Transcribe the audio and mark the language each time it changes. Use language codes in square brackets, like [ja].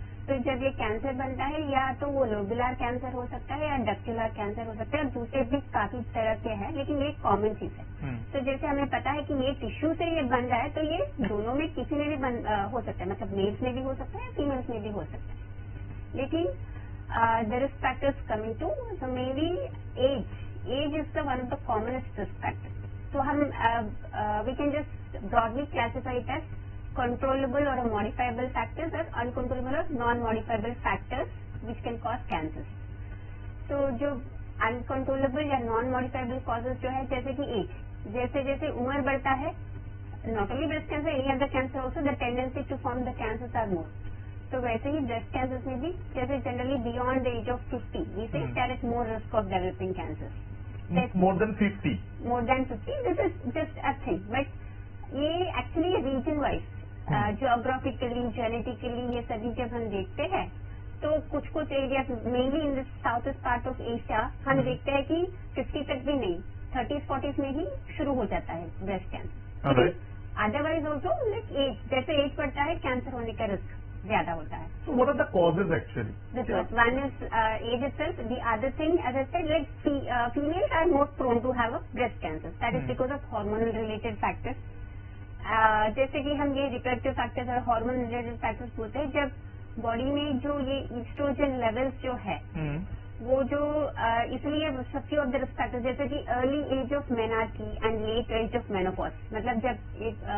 [hi] तो जब ये कैंसर बनता है या तो वो लोबुलर कैंसर हो सकता है या डक्टुलर कैंसर हो सकता है, और दूसरे भी काफी तरह के हैं, लेकिन ये कॉमन चीज है। तो जैसे हमें पता है कि ये टिश्यू से ये बन रहा है, तो ये दोनों में किसी में भी हो सकता है। मतलब मेल्स में भी हो सकता है, फीमेल्स में भी हो सकता है। लेकिन [en] The risk factors coming to so mainly age is the one of the commonest risk factor. [hi] तो हम [en] We can just broadly classify it as controllable or a modifiable factors or uncontrollable or non-modifiable factors which can cause cancers. [hi] तो जो uncontrollable या non-modifiable causes जो है, जैसे कि as, जैसे जैसे उम्र बढ़ता है, [en] not only breast cancer, any other cancer also, the tendency to form the cancers are more. [hi] तो वैसे ही ब्रेस्ट कैंसर में भी जैसे generally [en] Beyond the age of 50 we say there is more risk of developing cancers. More than 50? More than 50, this is just a thing, but [hi] ये actually region wise geographically, genetically ये सभी जब हम देखते हैं तो कुछ कुछ area [en] mainly in the south east part of Asia [hi] हम देखते हैं कि 50 तक भी नहीं, 30s-40s में ही शुरू हो जाता है breast cancer. Otherwise also like as, जैसे एज बढ़ता है कैंसर होने का रिस्क ज्यादा होता है. [en] So what are the causes actually? This was one is age itself. The other thing, as I said, like females are more prone to have a breast cancer. That is because of hormonal related factors. [hi] जैसे कि हम ये reproductive factors और hormone related factors बोलते हैं, जब body में जो ये ईस्ट्रोजन लेवल्स जो है वो जो इसलिए [en] few of the risk factors [hi] जैसे कि early as of menarche and let as of menopause, मतलब जब एक